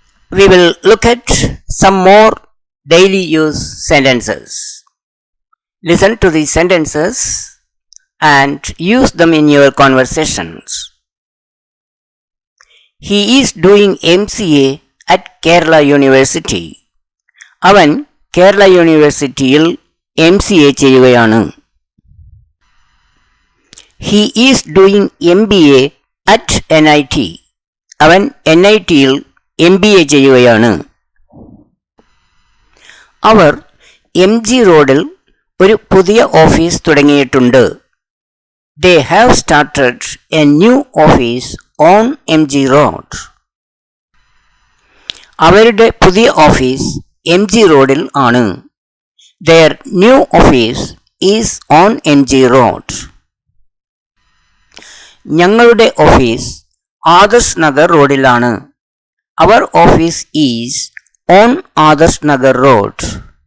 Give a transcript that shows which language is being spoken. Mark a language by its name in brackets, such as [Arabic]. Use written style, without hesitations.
[English] We will look at some more daily use sentences. Listen to these sentences and use them in your conversations. He is doing MCA at Kerala University. [Malayalam] അവൻ കേരള യൂണിവേഴ്സിറ്റിയിൽ MCA ചെയ്യുകയാണ്. [English] He is doing MBA at NIT. [Malayalam] അവൻ NITയിൽ MBA ചെയ്യുകയാണ്. അവർ MG റോഡിൽ ഒരു പുതിയ office തുടങ്ങിയിട്ടുണ്ട്. [English] They have started a new office on MG Road. [Malayalam] അവരുടെ പുതിയ ഓഫീസ് MG റോഡിൽ ആണ്. [English] Their new office is on MG Road. [Malayalam] ഞങ്ങളുടെ ഓഫീസ് ആദർശ് നഗർ റോഡിലാണ്. [English] Our office is on Adarsh Nagar road.